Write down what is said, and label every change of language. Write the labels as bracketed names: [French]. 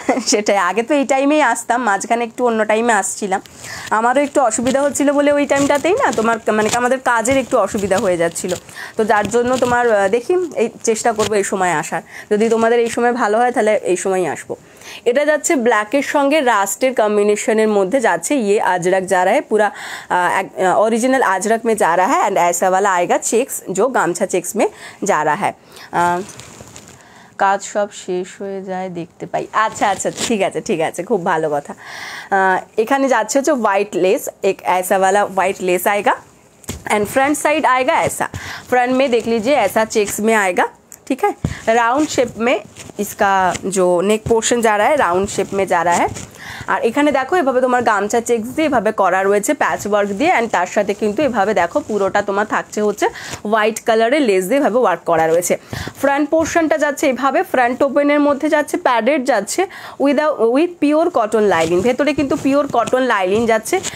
[Bangla] সেটাই, আগে তো এই টাইমেই আসতাম, মাঝখানে একটু অন্য টাইমে আসছিলাম, আমারও একটু অসুবিধা হচ্ছিলো বলে ওই টাইমটাতেই না তোমার মানে আমাদের কাজের একটু অসুবিধা হয়ে যাচ্ছিলো, তো যার জন্য তোমার দেখি এই চেষ্টা করবো এই সময় আসার। যদি তোমাদের এই সময় ভালো হয় তাহলে এই সময় আসবো। এটা যাচ্ছে ব্ল্যাকের সঙ্গে রাস্টের কম্बिनेशनের মধ্যে যাচ্ছে। [Hindi] ये अजरक जा रहा है पूरा, ओरिजिनल अजरक में जा रहा है, एंड ऐसा वाला आएगा चेक्स जो गामछा चेक्स में जा रहा है। [Bangla] কাজ সব শেষ হয়ে যায় দেখতে পাই। আচ্ছা আচ্ছা ঠিক আছে ঠিক আছে, খুব ভালো কথা। এখানে যাচ্ছে হচ্ছে হোয়াইট [Hindi] लेस, एक ऐसा वाला व्हाइट लेस आएगा, एंड फ्रंट साइड आएगा ऐसा, फ्रंट में देख लीजिए ऐसा चेक्स में आएगा। ठीक है। राउंड शेप में इसका जो नेक पोर्शन जा रहा है राउंड शेप में जा रहा है। [Bangla] আর এখানে দেখো এভাবে তোমার গামছা চেক্স দিয়ে এভাবে করা রয়েছে প্যাচ ওয়ার্ক দিয়ে, অ্যান্ড তার সাথে কিন্তু এভাবে দেখো পুরোটা তোমার থাকছে হচ্ছে হোয়াইট কালারের লেস দিয়ে এভাবে ওয়ার্ক করা রয়েছে। ফ্রন্ট পোর্শনটা যাচ্ছে এভাবে, ফ্রন্ট ওপেনের মধ্যে যাচ্ছে প্যাডেড যাচ্ছে উইথ পিওর কটন লাইনিং, ভেতরে কিন্তু পিওর কটন লাইনিং যাচ্ছে।